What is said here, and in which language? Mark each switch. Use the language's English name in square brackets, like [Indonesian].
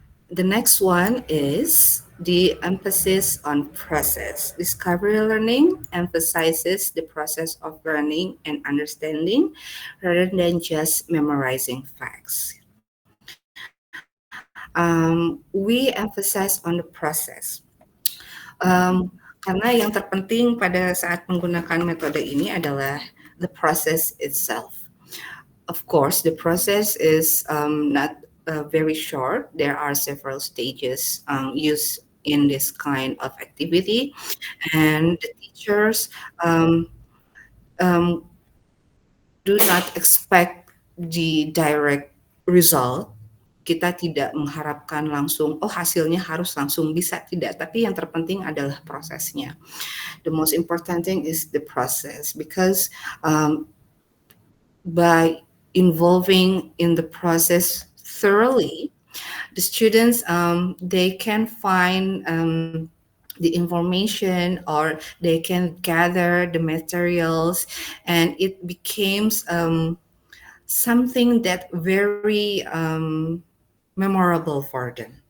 [English] The next one is the emphasis on process. Discovery learning emphasizes the process of learning and understanding rather than just memorizing facts. We emphasize on the process. [Indonesian] Karena yang terpenting pada saat menggunakan metode ini adalah [English] the process itself. Of course, the process is not very short. There are several stages used in this kind of activity, and the teachers um, do not expect the direct result. [Indonesian] Kita tidak mengharapkan langsung, oh hasilnya harus langsung bisa, tidak. Tapi yang terpenting adalah prosesnya. [English] The most important thing is the process because by involving in the process thoroughly, the students they can find the information or they can gather the materials, and it becomes something that very memorable for them.